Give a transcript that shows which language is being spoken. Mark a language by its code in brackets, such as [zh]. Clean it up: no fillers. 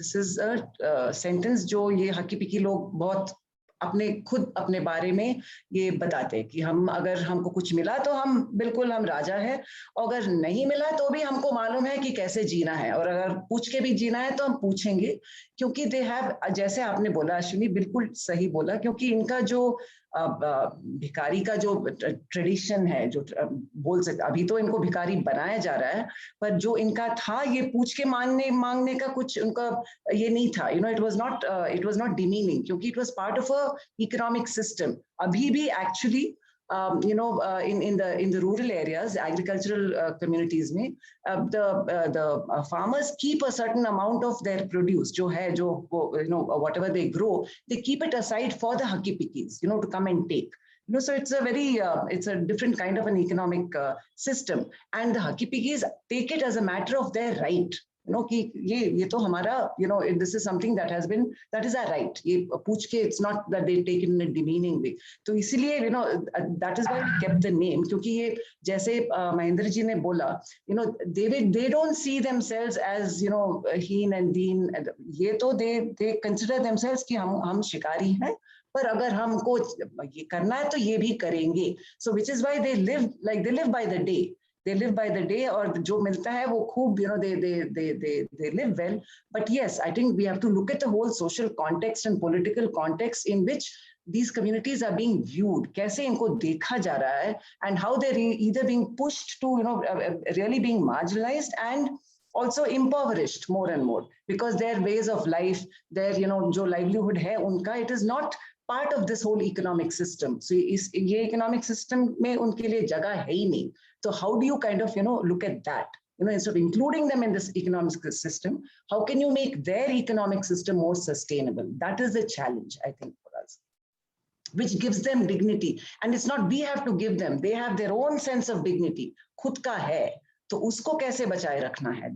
[en] this is a sentence [hi] जो ये हकी पिकी लोग बहुत खुद अपने बारे में ये बताते हैं कि हम अगर हमको कुछ मिला तो हम बिल्कुल हम राजा है, और अगर नहीं मिला तो भी हमको मालूम है कि कैसे जीना है, और अगर पूछ के भी जीना है तो हम पूछेंगे, क्योंकि [en] they have, [hi] जैसे आपने बोला अश्विनी, बिल्कुल सही बोला, क्योंकि इनका जो भिखारी का जो ट्रेडिशन है, जो बोल सकते, अभी तो इनको भिखारी बनाया जा रहा है, पर जो इनका था ये पूछ के मांगने का कुछ उनका ये नहीं था, [en] It was not demeaning, क्योंकि it was part of a economic system. [hi] अभी भी [en] actually in the rural areas, agricultural communities [hi] में [en] the farmers keep a certain amount of their produce, [hi] जो है जो [en] whatever they grow, they keep it aside for the haki pikis, to come and take. So it's a very it's a different kind of an economic system, and the haki pikis take it as a matter of their right. [hi] कि ये तो हमारा, [en] this is something that is our right. [hi] ये पूछ के, [en] it's not that they take it in a demeaning way. [hi] तो इसीलिए [en] that is why we kept the name, [hi] क्योंकि ये जैसे महेंद्र जी ने बोला, [en] they don't see themselves as [hi] हीन and दीन, ये तो [en] they consider themselves [hi] कि हम शिकारी हैं, पर अगर हमको ये करना है तो ये भी करेंगे. [en] So which is why they live by the day. They live by the day, [hi] और जो मिलता है वो खूब, [en] they live well. But yes, I think we have to look at the whole social context and political context in which these communities are being viewed, [hi] कैसे इनको देखा जा रहा है, [en] and how they're either being pushed to really being marginalized and also impoverished more and more, because their ways of life, their जो livelihood [hi] है उनका, [en] it is not part of this whole economic system. [hi] So ये economic system में उनके लिए जगह है ही नहीं. [en] So how do you kind of look at that? Instead of including them in this economic system, how can you make their economic system more sustainable? That is the challenge, I think, for us, which gives them dignity. And it's not we have to give them, they have their own sense of dignity. [hi] खुद का है, तो उसको कैसे बचाए रखना है?